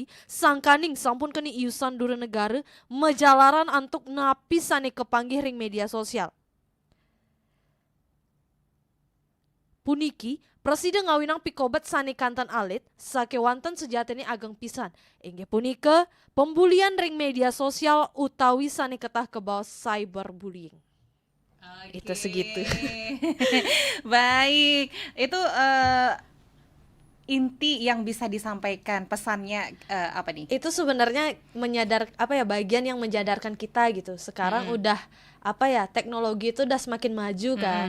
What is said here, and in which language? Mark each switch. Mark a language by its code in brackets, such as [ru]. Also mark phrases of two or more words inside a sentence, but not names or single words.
[ban] Sangkaning sampun keni iusan dura negara. Menjalaran antuk napi sane kepanggih ring media sosial. Puniki, presiden ngawinang pikobet sane kantan alit, sakewanten sejatene ageng pisan. Inggih punika, pembulian ring media sosial utawi sane ketah kebawa cyberbullying. [id] Itu segitu. Baik, itu inti yang bisa disampaikan pesannya apa nih? Itu sebenarnya bagian yang menjadarkan kita gitu. Sekarang udah teknologi itu udah semakin maju kan.